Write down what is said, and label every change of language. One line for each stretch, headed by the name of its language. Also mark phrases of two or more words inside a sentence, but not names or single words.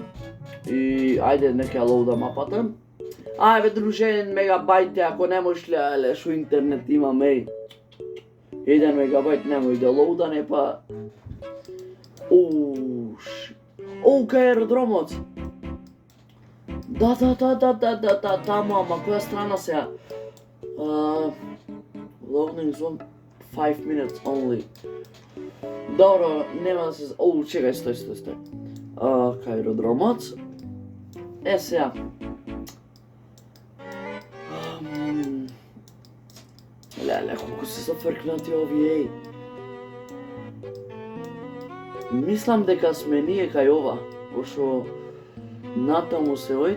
Macedonian: И ајде нека лоуда мапата. Ајде друже, 1 мегабајт, ако не можеш ли, шо интернет имам, 1 мегабајт немој да лоудане, па... кај аеродромот. Да, таму, ама која страна сега?
English: Loading zone 5 minutes only.
Macedonian: Добро, нема да се... чекај, стој. Кај аеродромот. Сега. Леле, колку се зафркнати овие, Мислам дека сме ние кај ова, пошто натаму се ојд.